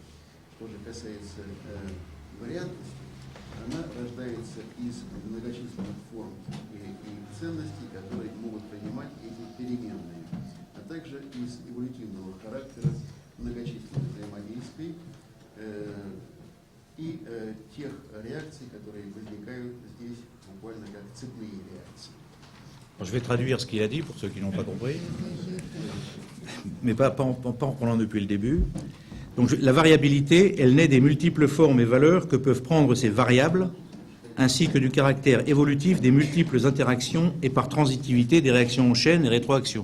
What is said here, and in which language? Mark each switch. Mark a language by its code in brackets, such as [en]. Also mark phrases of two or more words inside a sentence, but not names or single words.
[ru] Что же касается вариантности, она рождается из многочисленных форм и ценностей, которые могут принимать эти переменные, а также из эволютивного характера многочисленных взаимодействий, и тех реакций, которые возникают здесь буквально как цепные реакции. [fr] Je vais traduire ce qu'il a dit pour ceux qui n'ont pas compris, mais pas en prenant depuis le début. Donc la variabilité, elle naît des multiples formes et valeurs que peuvent prendre ces variables, ainsi que du caractère évolutif des multiples interactions et par transitivité des réactions en chaîne et rétroactions.